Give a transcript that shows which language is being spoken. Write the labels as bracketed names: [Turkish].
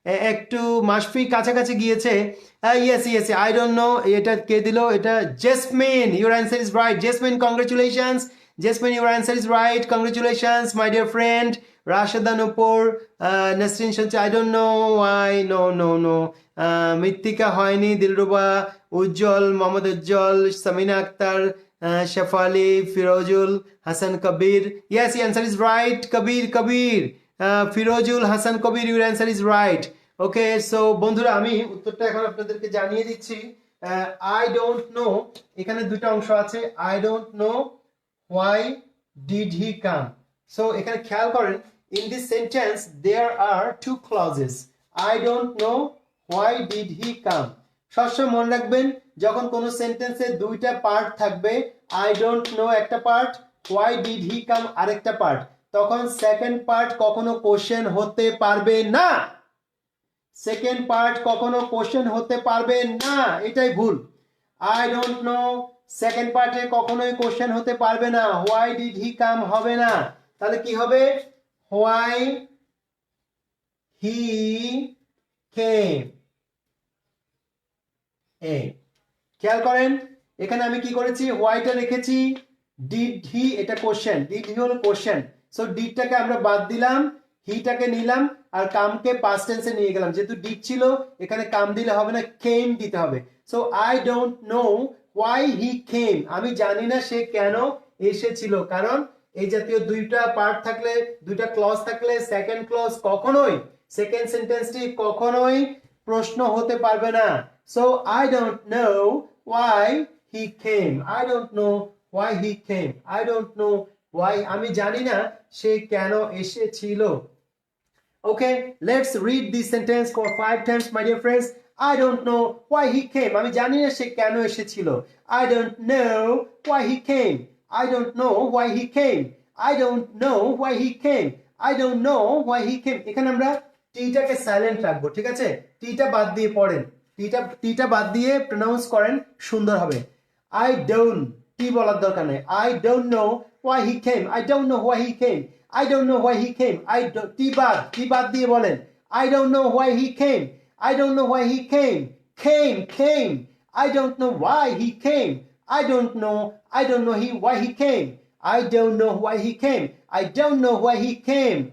[Bangla] একটু মাশফি কাছাকাছি গিয়েছে। [English] Yes, I don't know. [Bangla] এটা কে দিল? [English] এটা Jasmine. Your answer is right. Jasmine, congratulations. Jasmine, your answer is right. Congratulations, my dear friend. Rashida Nupur, Nasrin Shanti, I don't know why. [Bangla] No. Mitika হয়নি। দিলরুবা, উজ্জ্বল, মোহাম্মদ উজ্জ্বল, সামিনা আক্তার, শেফালি, ফিরোজুল হাসান কবির। [English] Yes, the answer is right. Kabir. Firozul Hasan Kabir, your answer is right. [Bangla] Okay, so বন্ধুরা আমি উত্তরটা এখন আপনাদেরকে জানিয়ে দিচ্ছি। [English] I don't know, [Bangla] এখানে দুটো অংশ আছে। [English] I don't know why did he come. [Bangla] So এখানে খেয়াল করেন, [English] in this sentence there are two clauses. I don't know why did he come. [Bangla] সবসময় মনে রাখবেন, যখন কোনো সেন্টেন্সে দুইটা পার্ট থাকবে, [English] I don't know [Bangla] একটা part, [English] why did he come [Bangla] আরেকটা পার্ট, তখন সেকেন্ড পার্ট কখনো কোশ্চেন হতে পারবে না। সেকেন্ড পার্ট কখনো কোশ্চেন হতে পারবে না, এটাই ভুল। [English] I don't know [Bangla] সেকেন্ড পার্টে কখনোই কোশ্চেন হতে পারবে না, [English] why did he come [Bangla] হবে না। তাহলে কি হবে? [English] why he came. [Bangla] খেয়াল করেন এখানে আমি কি করেছি, হোয়াইটা রেখেছি, ডিড হি এটা কোশ্চেন, ডিড হি হলো কোশ্চেন। সো ডিডটাকে আমরা বাদ দিলাম, হিটাকে নিলাম আর কামকে পাস্ট টেন্সে নিয়ে গেলাম। যেহেতু ডিড ছিল এখানে কাম দিলে হবে না, কেম দিতে হবে। [English] so I don't know why he came, [Bangla] আমি জানি না সে কেন এসেছিল, কারণ এই জাতীয় দুইটা পার্ট থাকলে, দুইটা ক্লজ থাকলে সেকেন্ড ক্লজ কখনোই, সেকেন্ড সেন্টেন্সটি কখনোই প্রশ্ন হতে পারবে না। [English] so I don't know why he came, I don't know why he came, I don't know why, [Bangla] আমি জানি না সে কেন এসেছিল। [English] Okay, let's read this sentence for 5 times, my dear friends. I don't know why he came, [Bangla] আমি জানি না সে কেন এসেছিল। [English] I don't know why he came, I don't know why he came, I don't know why he came, I don't know why he came। [Bangla] এখানে আমরা টিটাকে silent রাখবো, ঠিক আছে? টিটা বাদ দিয়ে পড়েন, টিটা বাদ দিয়ে প্রনাউন্স করেন, সুন্দর হবে। [English] I don't, [Bangla] টি বলার দরকার নেই। [English] I don't know why he came, I don't know why he came, I don't know why he came, [Bangla] টি বাদ দিয়ে বলেন [English] I don't know why he came, I don't know why he came, came, I don't know why he came, I don't know why he came, I don't know why he came, I don't know why he came।